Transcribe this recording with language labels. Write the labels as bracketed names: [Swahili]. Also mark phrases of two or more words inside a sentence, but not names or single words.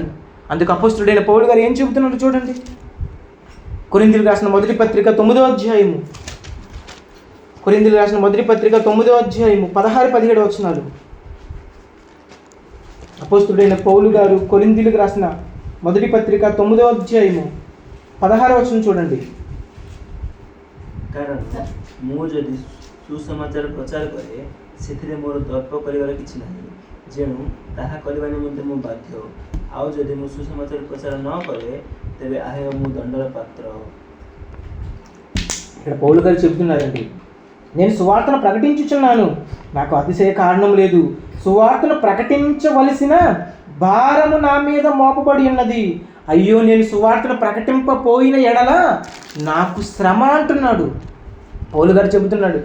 [Telugu] అందుకు అపోస్తలుడైన పౌలు గారు ఏం చెబుతున్నారో చూడండి. కొరింథీయులకు రాసిన మొదటి పత్రిక 9వ అధ్యాయము, కొరింథీయులకు రాసిన మొదటి పత్రిక 9వ అధ్యాయము 16-17 వచనాలు. అపోస్తలుడైన పౌలు గారు కొరింథీయులకు రాసిన మొదటి పత్రిక 9వ అధ్యాయము 16వ వచనం చూడండి. [Odia] କାରଣ ମୁଁ ଯଦି ସୁସମାଚାର ପ୍ରଚାର କରେ ସେଥିରେ ମୋର ଦର୍ପ କରିବାର କିଛି ନାହିଁ, ଯେଣୁ ତାହା କରିବା ନିମନ୍ତେ ମୁଁ ବାଧ୍ୟ। ଆଉ ଯଦି ମୁଁ ସୁସମାଚାର ପ୍ରଚାର ନ କରେ ତେବେ ଆହେ ମୁଁ ଦଣ୍ଡର ପାତ୍ର। [Telugu] ఇక్కడ పౌలు గారు చెబుతున్నారండి, నేను సువార్తను ప్రకటించుచున్నాను, నాకు అతిశయ కారణం లేదు. సువార్తను ప్రకటించవలసిన భారము నా మీద మోపబడి ఉన్నది. అయ్యో, నేను సువార్తను ప్రకటింపపోయిన ఎడల నాకు శ్రమ అంటున్నాడు పౌలు గారు చెబుతున్నాడు.